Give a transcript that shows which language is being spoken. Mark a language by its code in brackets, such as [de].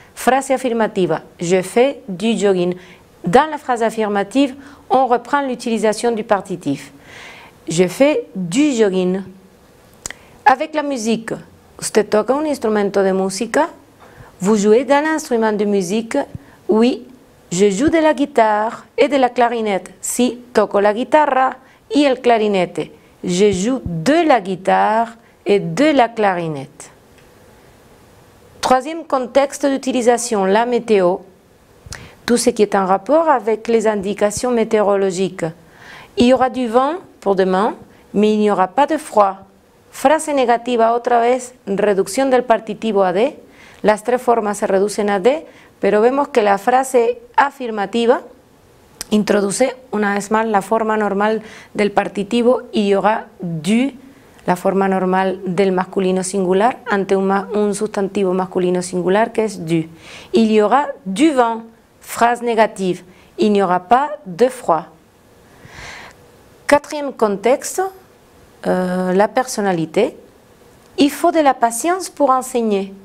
[fr] Phrase affirmative, je fais du jogging. Dans la phrase affirmative, on reprend l'utilisation du partitif. Je fais du jogging. Avec la musique, [es] usted toca un instrumento de música? [fr] Vous jouez d'un instrument de musique? Oui, je joue de la guitare et de la clarinette. [es] Si, toco la guitarra y el clarinete. [fr] Je joue de la guitare et de la clarinette. Troisième contexte d'utilisation, la météo. Tout ce qui est en rapport avec les indications météorologiques. Il y aura du vent pour demain, mais il n'y aura pas de froid. [es] Frase negativa otra vez, reducción del partitivo a de. Las tres formas se reducen a de, pero vemos que la frase afirmativa introduce una vez más la forma normal del partitivo y [fr] il y aura du, [es] la forma normal del masculino singular ante un sustantivo masculino singular que es du. [fr] Il y aura du vent, phrase négative, il n'y aura pas de froid. Quatrième contexte, la personnalité. Il faut de la patience pour enseigner.